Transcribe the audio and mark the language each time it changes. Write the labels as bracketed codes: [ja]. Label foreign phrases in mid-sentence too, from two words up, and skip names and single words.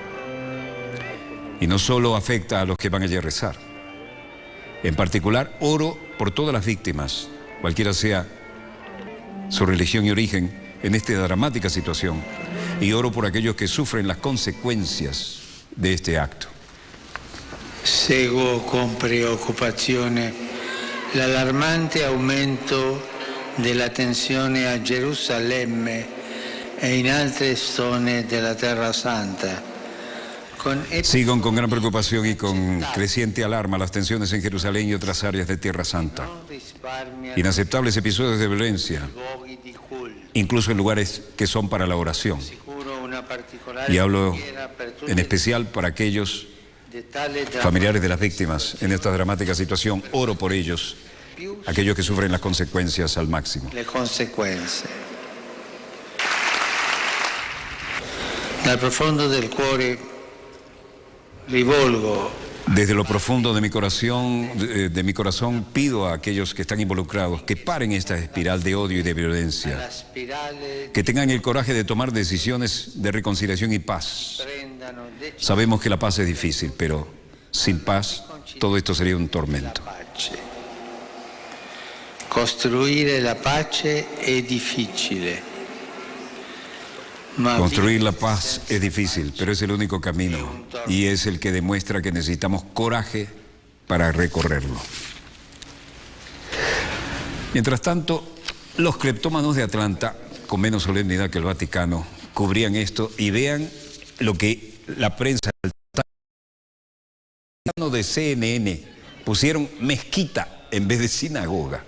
[es] Y no solo afecta a los que van allí a rezar. En particular, oro por todas las víctimas, cualquiera sea su religión y origen, en esta dramática situación. Y oro por aquellos que sufren las consecuencias de este acto. [it] Seguo con preoccupazione l'allarmante aumento della tensione a Gerusalemme e in altre zone della Terra Santa. [es] Sigo con gran preocupación y con creciente alarma las tensiones en Jerusalén y otras áreas de Tierra Santa. Inaceptables episodios de violencia, incluso en lugares que son para la oración. Y hablo en especial para aquellos familiares de las víctimas en esta dramática situación. Oro por ellos, aquellos que sufren las consecuencias al máximo. [it] Le conseguenze. Dal profondo del cuore rivolgo. [es] Desde lo profundo de mi corazón pido a aquellos que están involucrados que paren esta espiral de odio y de violencia, que tengan el coraje de tomar decisiones de reconciliación y paz. Sabemos que la paz es difícil, pero sin paz todo esto sería un tormento. [it] Costruire la pace è difficile. [es] Construir la paz es difícil, pero es el único camino y es el que demuestra que necesitamos coraje para recorrerlo. Mientras tanto, los cleptómanos de Atlanta, con menos solemnidad que el Vaticano, cubrían esto y vean lo que la prensa de CNN pusieron mezquita en vez de sinagoga.